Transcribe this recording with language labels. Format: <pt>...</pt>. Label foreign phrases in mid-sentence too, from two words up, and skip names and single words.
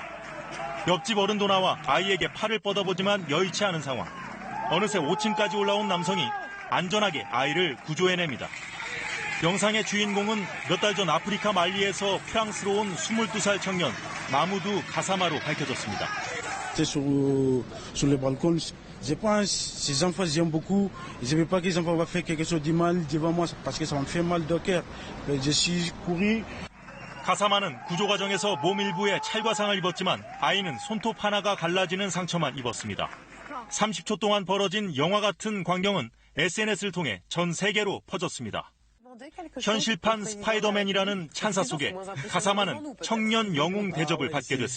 <ko>옆집 어른도 나와 아이에게 팔을 뻗어보지만 여의치 않은 상황. 어느새 5층까지 올라온 남성이 안전하게 아이를 구조해냅니다. 영상의 주인공은 몇 달 전 아프리카 말리에서 프랑스로 온 22살 청년 마무두 가사마로 밝혀졌습니다.</ko> <fr>Sur le balcon, je pense ces enfants j'aime beaucoup. Je ne veux pas que les enfants vont faire quelque chose de mal devant moi parce que ça me fait mal de cœur. Je suis couru.</fr> <ko>가사마는 구조 과정에서 몸 일부에 찰과상을 입었지만 아이는 손톱 하나가 갈라지는 상처만 입었습니다. 30초 동안 벌어진 영화 같은 광경은 SNS를 통해 전 세계로 퍼졌습니다. 현실판 스파이더맨이라는 찬사 속에 가사마는 청년 영웅 대접을 받게 됐습니다.</ko>